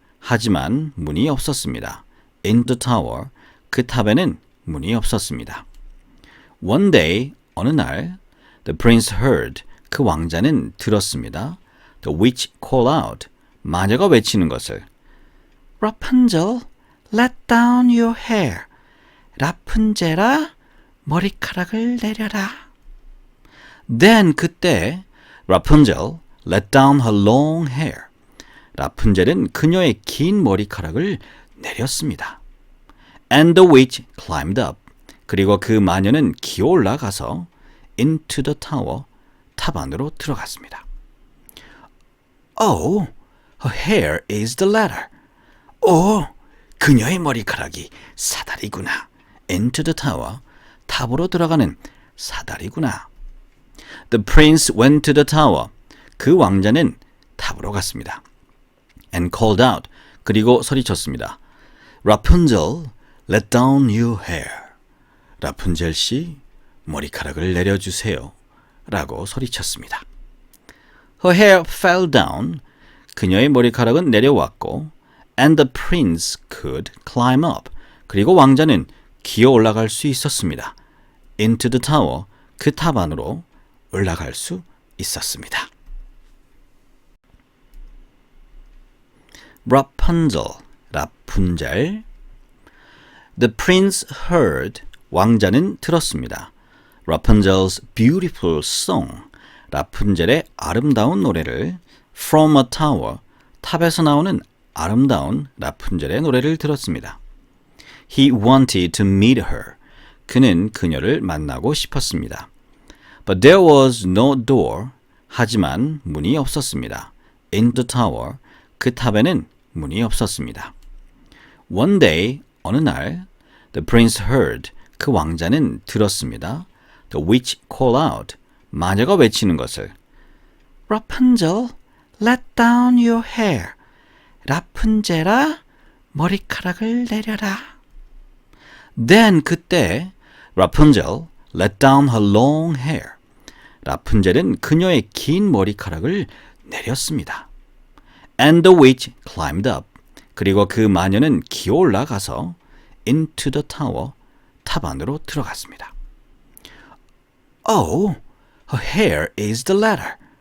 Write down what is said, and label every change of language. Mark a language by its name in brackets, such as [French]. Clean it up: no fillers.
[Korean] 하지만 문이 없었습니다. [English] In the tower. [Korean] 그 탑에는 문이 없었습니다. [English] One day, [Korean] 어느 날, [English] the prince heard. [Korean] 그 왕자는 들었습니다. [English] The witch call out. [Korean] 마녀가 외치는 것을 [English] Rapunzel, let down your hair. [Korean] 라푼젤아, 머리카락을 내려라. [English] Then [Korean] 그때 [English] Rapunzel let down her long hair. [Korean] 라푼젤은 그녀의 긴 머리카락을 내렸습니다. [English] And the witch climbed up. [Korean] 그리고 그 마녀는 기어 올라가서 [English] into the tower. [Korean] 탑 안으로 들어갔습니다. [English] Oh, her hair is the ladder. [Korean] 오, 그녀의 머리카락이 사다리구나. [English] Into the tower. [Korean] 탑으로 들어가는 사다리구나. [English] The prince went to the tower. [Korean] 그 왕자는 탑으로 갔습니다. [English] And called out. [Korean] 그리고 소리쳤습니다. [English] Rapunzel, let down your hair. [Korean] 라푼젤 씨, 머리카락을 내려주세요. 라고 소리쳤습니다. [English] Her hair fell down. [Korean] 그녀의 머리카락은 내려왔고 [English] and the prince could climb up. [Korean] 그리고 왕자는 기어 올라갈 수 있었습니다. [English] Into the tower. [Korean] 그 탑 안으로 올라갈 수 있었습니다. Rapunzel, 라푼젤. [English] The prince heard. [Korean] 왕자는 들었습니다. [English] Rapunzel's beautiful song. [Korean] 라푼젤의 아름다운 노래를 [English] From a tower. [Korean] 탑에서 나오는 아름다운 라푼젤의 노래를 들었습니다. [English] He wanted to meet her. [Korean] 그는 그녀를 만나고 싶었습니다. [English] But there was no door. [Korean] 하지만 문이 없었습니다. [English] In the tower. [Korean] 그 탑에는 문이 없었습니다. [English] One day, [Korean] 어느 날, [English] the prince heard. [Korean] 그 왕자는 들었습니다. [English] The witch call out. [Korean] 마녀가 외치는 것을. [English] Rapunzel, let down your hair. [Korean] 라푼젤아, 머리카락을 내려라. [English] Then [Korean] 그때 [English] Rapunzel let down her long hair. [Korean] 라푼젤은 그녀의 긴 머리카락을 내렸습니다. [English] And the witch climbed up. [Korean] 그리고 그 마녀는 기어 올라가서 [English] into the tower. [Korean] 탑 안으로 들어갔습니다. [English] Oh, her hair is the ladder.